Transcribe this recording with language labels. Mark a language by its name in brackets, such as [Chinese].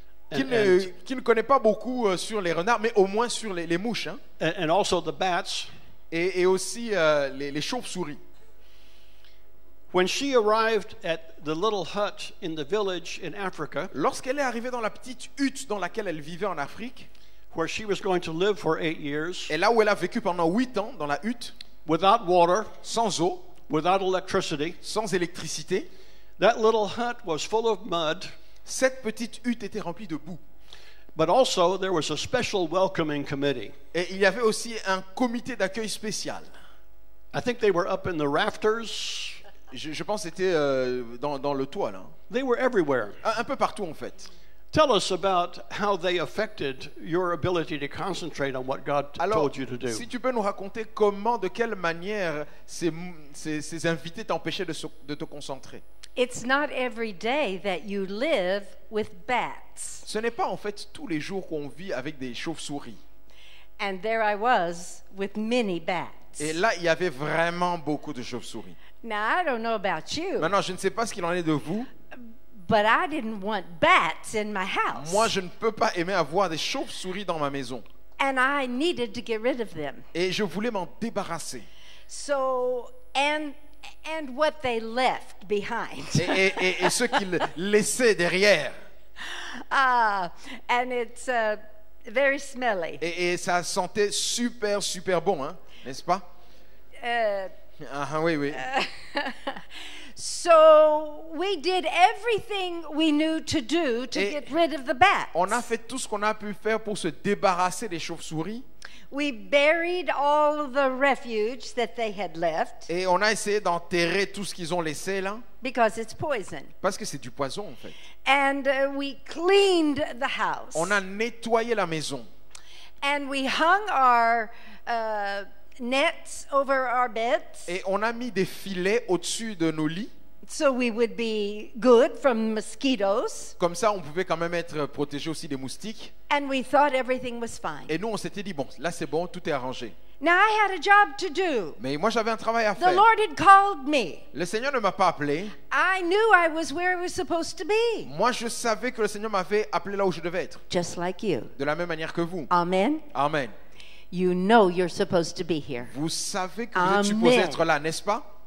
[French] qui ne connaît pas beaucoup sur les renards, mais au moins sur les mouches, hein, [English] and also the bats. [French] et aussi les chauves-souris. [English] When she arrived at the little hut in the village in Africa, [French] Lorsqu'elle est arrivée dans la petite hutte dans laquelle elle vivait en Afrique, [English] where she was going to live for 8 years, [French] et là où elle a vécu pendant 8 ans dans la hutte, [English] without water, [French] sans eau, [English] without electricity, [French] sans électricité, [English] that little hut was full of mud, [French] cette petite hutte était remplie de boue. [English] but also there was a special welcoming committee. [French] Et il y avait aussi un comité d'accueil spécial. [English] I think they were up in the rafters. [French] Je pense que c'était dans le toit, là. [English] They were everywhere. [French] Un peu partout, en fait. [English] Tell us about how they affected your ability to concentrate on what God [French] Alors, [English] told you to do. [French] si tu peux nous raconter comment, de quelle manière ces invités t'empêchaient de te concentrer. [English] It's not every day that you live with bats. [French] Ce n'est pas en fait tous les jours qu'on vit avec des chauves-souris. [English] And there I was with many bats. [French] Et là, il y avait vraiment beaucoup de chauves-souris. [English] Now, I don't know about you, [French] Maintenant, je ne sais pas ce qu'il en est de vous. [English] but I didn't want bats in my house. [French] Moi, je ne peux pas aimer avoir des chauves-souris dans ma maison. [English] And I needed to get rid of them. [French] Et je voulais m'en débarrasser. [English] So, and what they left behind. [French] Et ce qu'ils laissaient derrière. [English] And it's very smelly. [French] Et ça sentait super, super bon, hein, n'est-ce pas? Oui, oui. [English] So we did everything we knew to do to [French] Et [English] get rid of the bats. [French] On a fait tout ce qu'on a pu faire pour se débarrasser des chauves-souris. [English] We buried all of the refuge that they had left [French] Et on a essayé d'enterrer tout ce qu'ils ont laissé là. [English] because it's poison. [French] Parce que c'est du poison en fait. [English] And we cleaned the house. [French] On a nettoyé la maison. [English] And we hung our nets over our beds [French] Et on a mis des filets au-dessus de nos lits. [English] so we would be good from mosquitoes. [French] Comme ça, on pouvait quand même être protégé aussi des moustiques. [English] And we thought everything was fine. [French] Et nous, on s'était dit, bon, là c'est bon, tout est arrangé. [English] Now I had a job to do. [French] Mais moi, j'avais un travail à [English] The [French] faire. [English] Lord had called me. [French] Le Seigneur ne m'a pas appelé. [English] I knew I was where I was supposed to be. [French] Moi, je savais que le Seigneur m'avait appelé là où je devais être. [English] Just like you. [French] De la même manière que vous. [English] Amen. [French] Amen. [English] You know you're supposed to be here. [French] Vous savez que vous êtes supposé être là, n'est-ce pas?